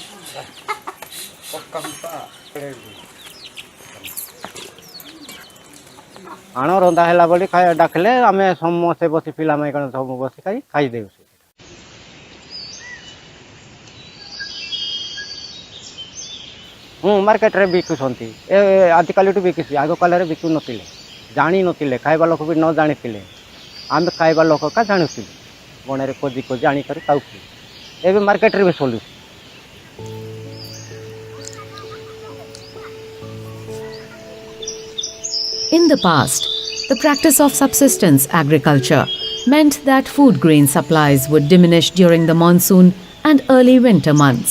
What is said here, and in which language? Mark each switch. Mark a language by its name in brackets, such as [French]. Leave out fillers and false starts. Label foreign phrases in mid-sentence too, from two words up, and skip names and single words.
[Odia] ଆଣ ରନ୍ଧା ହେଲା ବୋଲି ଡାକିଲେ ଆମେ ସମସ୍ତେ ବସି ପିଲାମାନେ କ'ଣ ସବୁ ବସି ଖାଇଦେବୁ ମାର୍କେଟରେ ବିକୁଛନ୍ତି ଏ ଆଜିକାଲିଠୁ ବିକୁଛି ଆଗ କାଳରେ ବିକୁ ନଥିଲେ ଜାଣିନଥିଲେ ଖାଇବା ଲୋକ ବି ନ ଜାଣିଥିଲେ ଆମେ ଖାଇବା ଲୋକ କା ଜାଣୁଥିଲୁ ବଣରେ ଖୋଜି ଆଣିକରି ଖାଉଥିଲୁ ଏବେ ମାର୍କେଟରେ ବି ଚଲୁଛି [English] In the past, the practice of subsistence agriculture meant that food grain supplies would diminish during the monsoon and early winter months.